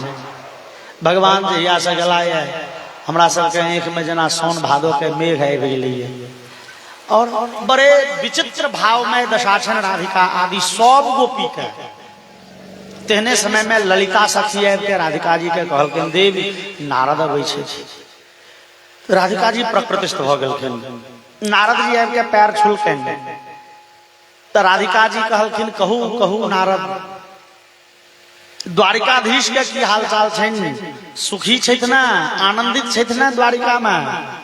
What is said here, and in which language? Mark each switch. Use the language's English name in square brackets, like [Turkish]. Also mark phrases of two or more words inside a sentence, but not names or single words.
[Maithili] भगवान जहिया से गला ये हमरा सबके आंख में जना सोन भादो के मेघ आबि गेलै। और बड़े विचित्र भाव में दशाछन राधिका आदि सब गोपी के। तेहने समय में ललिता सखी आबि के राधिका जी के कहलखिन देवी नारद अबै छै। राधिका जी प्रकृतिस्थ भ गेलखिन। नारद जी आबि के पैर छुलखिन तो राधिका जी कहलखिन कहू कहू नारद द्वारिकाधीश के की हाल चाल छन? सुखी छथि ना, आनंदित छथि ना द्वारिका में?